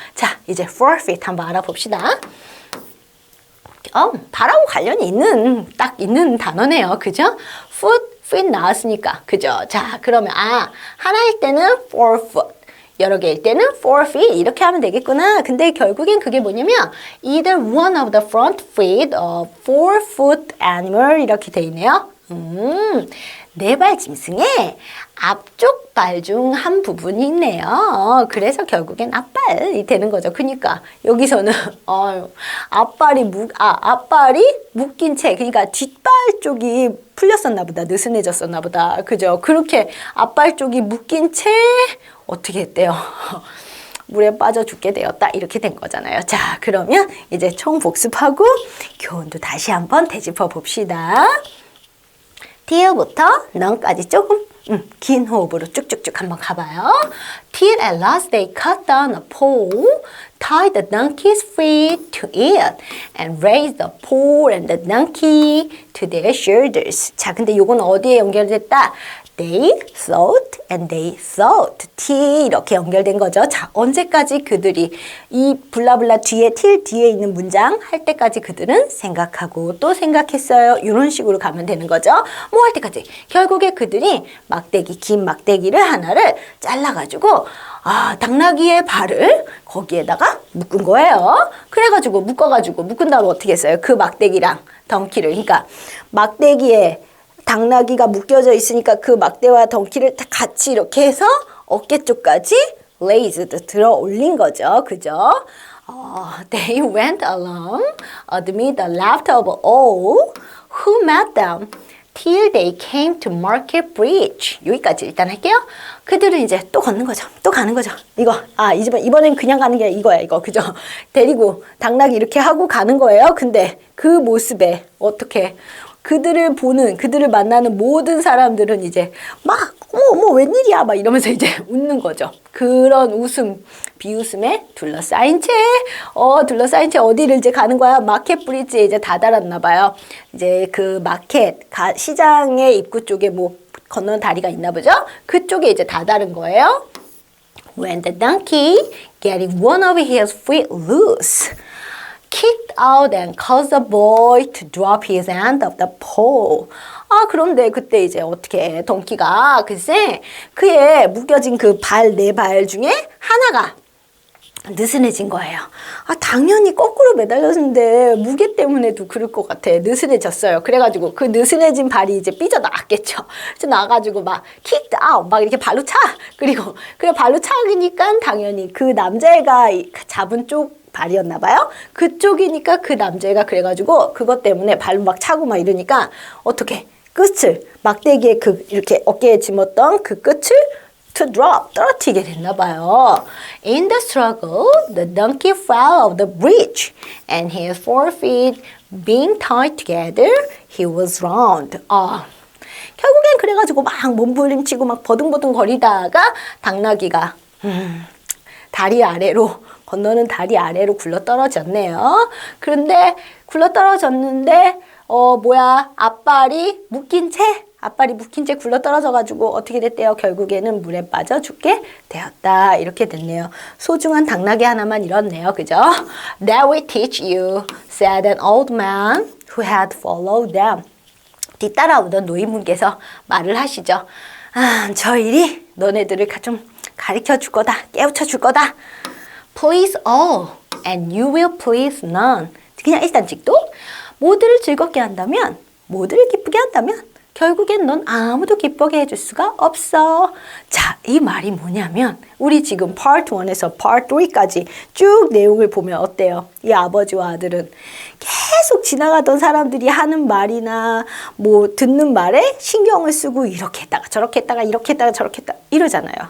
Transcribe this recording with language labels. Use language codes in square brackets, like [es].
[ko] 자, 이제 forfeit 한번 알아봅시다. 발하고 관련이 있는 단어네요. 그죠? fit 나왔으니까. 그죠? 자, 그러면 하나일 때는 forefoot, 여러 개일 때는 forfeit 이렇게 하면 되겠구나. 근데 결국엔 그게 뭐냐면 [en] either one of the front feet or forefoot animal [ko] 이렇게 돼 있네요. 네 발 짐승의 앞쪽 발 중 한 부분이 있네요. 그래서 결국엔 앞발이 되는 거죠. 그러니까 여기서는 앞발이 묶인 채, 그러니까 뒷발 쪽이 풀렸었나 보다, 느슨해졌었나 보다. 그죠? 그렇게 앞발 쪽이 묶인 채 어떻게 했대요? 물에 빠져 죽게 되었다. 이렇게 된 거잖아요. 자, 그러면 이제 총 복습하고 교훈도 다시 한번 되짚어 봅시다. till부터 none까지 조금 긴 호흡으로 쭉쭉쭉 한번 가봐요. [en] Till at last they cut down a pole, tied the donkey's feet to it, and raised the pole and the donkey to their shoulders. [ko] 자, 근데 요건 어디에 연결됐다? [en] They thought and they thought. [ko] T 이렇게 연결된 거죠. 자, 언제까지 그들이 이 블라블라 뒤에 till 뒤에 있는 문장 할 때까지 그들은 생각하고 또 생각했어요. 이런 식으로 가면 되는 거죠. 뭐 할 때까지. 결국에 그들이 긴 막대기를 하나를 잘라가지고 당나귀의 발을 거기에다가 묶은 거예요. 그래가지고 묶은 다음에 어떻게 했어요? 그 막대기랑 덩키를. 그러니까 막대기에 당나귀가 묶여져 있으니까 그 막대와 덩키를 같이 이렇게 해서 어깨 쪽까지 raised 들어 올린 거죠. 그죠? [en] They went along amid the laughter of all who met them till they came to Market Bridge. [ko] 여기까지 일단 할게요. 그들은 이제 또 걷는 거죠. 또 가는 거죠. 이번엔 그냥 가는 게 이거야, 이거. 그죠? 데리고 당나귀 이렇게 하고 가는 거예요. 근데 그 모습에 어떻게 그들을 만나는 모든 사람들은 이제 막, 웬일이야, 막 이러면서 이제 웃는 거죠. 그런 비웃음에 둘러싸인 채 어디를 이제 가는 거야? 마켓 브리지에 이제 다다랐나 봐요. 이제 그 시장의 입구 쪽에 건너는 다리가 있나 보죠? 그쪽에 이제 다다른 거예요. [en] When the donkey, getting one of his feet loose, kicked out and caused the boy to drop his end of the pole. [ko] 그런데 그때 이제 어떻게 덩키가 글쎄 그의 묶여진 그 네 발 중에 하나가 느슨해진 거예요. 당연히 거꾸로 매달렸는데 무게 때문에도 그럴 것 같아. 느슨해졌어요. 그래가지고 그 느슨해진 발이 이제 삐져나갔겠죠. 그래서 나가지고 막 [en] kicked out [ko] 막 이렇게 발로 차. 그리고 그래 발로 차니까 당연히 그 남자애가 잡은 쪽 발이었나 봐요. 그쪽이니까 그 남자애가 그래가지고 그것 때문에 발로 막 차고 막 이러니까 어떻게 끝을 막대기에 그 이렇게 어깨에 짐었던 그 끝을 [en] to drop, [ko] 떨어뜨리게 됐나 봐요. [en] In the struggle, the donkey fell off the bridge, and his 4 feet being tied together, he was drowned. [ko] 결국엔 그래가지고 막 몸부림치고 막 버둥버둥 거리다가 당나귀가 다리 아래로 건너는 다리 아래로 굴러 떨어졌네요. 그런데 굴러 떨어졌는데 앞발이 묶인 채 굴러 떨어져가지고 어떻게 됐대요? 결국에는 물에 빠져 죽게 되었다. 이렇게 됐네요. 소중한 당나귀 하나만 잃었네요. 그죠? [en] That will teach you, said an old man who had followed them. [ko] 뒤따라오던 노인분께서 말을 하시죠. 저 일이 너네들을 좀 가르쳐 줄 거다. 깨우쳐 줄 거다. [en] Please all, and you will please none. [ko] 그냥 일단 직독. 모두를 즐겁게 한다면, 모두를 기쁘게 한다면 결국엔 넌 아무도 기쁘게 해줄 수가 없어. 자, 이 말이 뭐냐면 우리 지금 Part 1에서 Part 3까지 쭉 내용을 보면 어때요? 이 아버지와 아들은 계속 지나가던 사람들이 하는 말이나 뭐 듣는 말에 신경을 쓰고 이렇게 했다가 저렇게 했다가 이렇게 했다가 저렇게 했다가 이러잖아요.